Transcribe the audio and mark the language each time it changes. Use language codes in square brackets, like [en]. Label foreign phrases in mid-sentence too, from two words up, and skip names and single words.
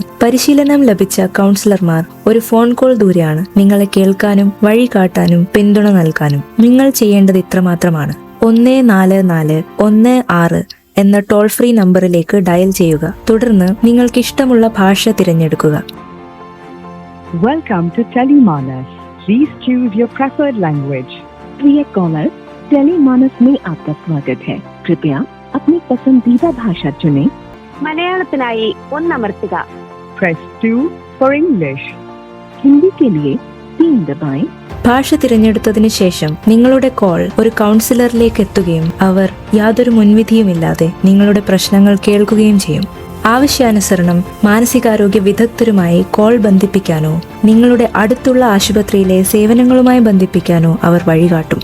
[ml] പരിശീലനം ലഭിച്ച കൗൺസിലർമാർ ഒരു [en] phone call [ml] ദൂരെയാണ് നിങ്ങളെ കേൾക്കാനും വഴി കാട്ടാനും പിന്തുണ നൽകാനും. നിങ്ങൾ ചെയ്യേണ്ടത് ഇത്രമാത്രമാണ്: 14416 എന്ന [en] toll free [ml] നമ്പറിലേക്ക് ഡയൽ ചെയ്യുക. തുടർന്ന് നിങ്ങൾക്ക് ഇഷ്ടമുള്ള ഭാഷ തിരഞ്ഞെടുക്കുക. [en] Welcome to Telemanas. Please choose your preferred language. [hi] प्रिय कॉलर, टेलीमानस में आपका स्वागत है. कृपया अपनी पसंदीदा भाषा चुनें. [ml] മലയാളത്തിനായി ഒന്നമർത്തുക. [en] Press 2 for English. [hi] हिंदी के लिए 3 दबाएं. [ml] ഭാഷ തിരഞ്ഞെടുത്തതിനു ശേഷം നിങ്ങളുടെ കോൾ ഒരു കൗൺസിലറിലേക്ക് എത്തുകയും അവർ യാതൊരു മുൻവിധിയുമില്ലാതെ നിങ്ങളുടെ പ്രശ്നങ്ങൾ കേൾക്കുകയും ചെയ്യും. ആവശ്യാനുസരണം മാനസികാരോഗ്യ വിദഗ്ധരുമായി കോൾ ബന്ധിപ്പിക്കാനോ നിങ്ങളുടെ അടുത്തുള്ള ആശുപത്രിയിലെ സേവനങ്ങളുമായി ബന്ധിപ്പിക്കാനോ അവർ വഴികാട്ടും.